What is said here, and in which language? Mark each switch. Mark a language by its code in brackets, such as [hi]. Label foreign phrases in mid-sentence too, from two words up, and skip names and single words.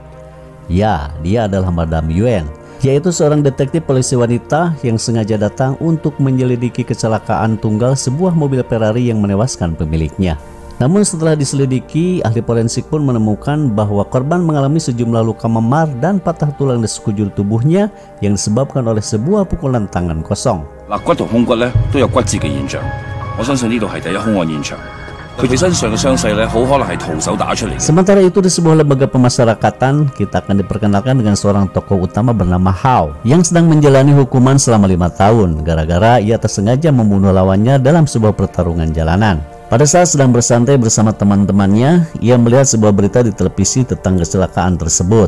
[id] Ya, dia adalah Madam Yuen, yaitu seorang detektif polisi wanita yang sengaja datang untuk menyelidiki kecelakaan tunggal sebuah mobil Ferrari yang menewaskan pemiliknya. Namun setelah diselidiki, ahli forensik pun menemukan bahwa korban mengalami sejumlah luka memar dan patah tulang di sekujur tubuhnya yang disebabkan oleh sebuah pukulan tangan kosong. [yue] 肋骨同胸骨咧都有骨折嘅現象，我相信呢度係第一兇案現場。佢哋身上嘅傷勢咧，好可能係徒手打出嚟。 [id] Sementara itu di sebuah lembaga pemasyarakatan, kita akan diperkenalkan dengan seorang tokoh utama bernama Hao yang sedang menjalani hukuman selama 5 tahun gara-gara ia tersengaja membunuh lawannya dalam sebuah pertarungan jalanan. Pada saat sedang bersantai bersama teman-temannya, ia melihat sebuah berita di televisi tentang kecelakaan tersebut.